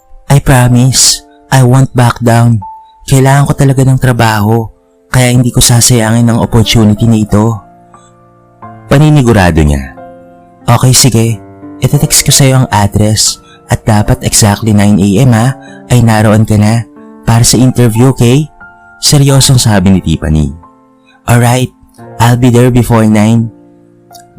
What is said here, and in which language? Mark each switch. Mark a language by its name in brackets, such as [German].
[English] I promise, I won't back down. [Filipino] Kailangan ko talaga ng trabaho, kaya hindi ko sasayangin ang opportunity na ito. Paninigurado niya. Okay, sige. Itetext ko sa'yo ang address at dapat exactly 9 AM ay naroon ka na para sa interview, okay? Seryosong sabi ni Tiffany. [English] Alright, I'll be there before 9.